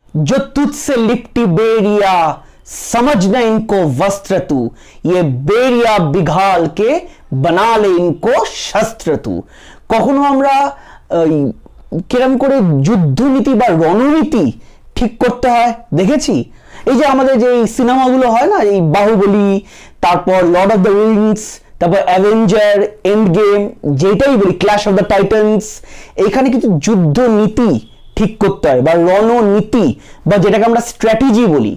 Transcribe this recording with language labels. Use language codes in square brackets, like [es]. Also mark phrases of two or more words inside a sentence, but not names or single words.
[hi] जो तुझसे लिपटी बेरिया समझ न इनको वस्त्र तू, ये बेरिया बिघाल के बना ले इनको शस्त्र तू। [bn] কখনো আমরা কিরকম করে যুদ্ধনীতি বা রণনীতি ঠিক করতে হয় দেখেছি? এই যে আমাদের যে সিনেমাগুলো হয় না, এই বাহুবলী, তারপর লর্ড অফ দ্য রিংস, তারপর অ্যাভেঞ্জার, এন্ড গেম, যেটাই বলি ক্ল্যাশ অফ দ্য টাইটান্স, এখানে কিছু যুদ্ধ নীতি ঠিক করতে হয় বা রণনীতি বা যেটাকে আমরা স্ট্র্যাটেজি বলি।